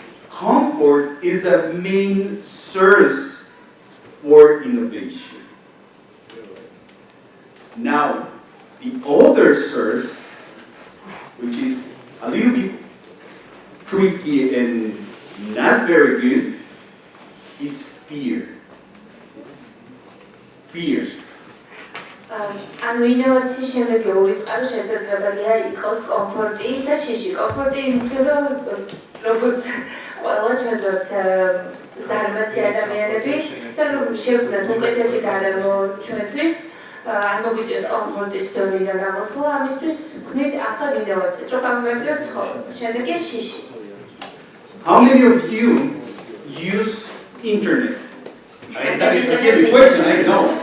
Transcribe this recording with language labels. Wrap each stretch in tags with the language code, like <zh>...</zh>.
<en>Comfort is the main source for innovation. Now, the other source, which is a little bit tricky and not very good, is fear. Fear.</en> <ka>ანუ ინოვაციის შემდეგი ორი წყარო შესაძლებელია იყოს კომფორტი და შიში. კომფორტი იმიტომ რომ როგორც ყველა ჩვენთვის ზარმაცი ადამიანები და რომ შევქმნათ უკეთესი გარემო ჩვენთვის არ მოგვიწევს კომფორტის ზონიდან გამოსვლა, ამისთვის ვქმნით ახალ ინოვაციას, რომ გამოვიყენოთ ცხოვრება. შემდეგი შიში.</ka> <en>How many of you use internet? That is a silly question, I know.</en>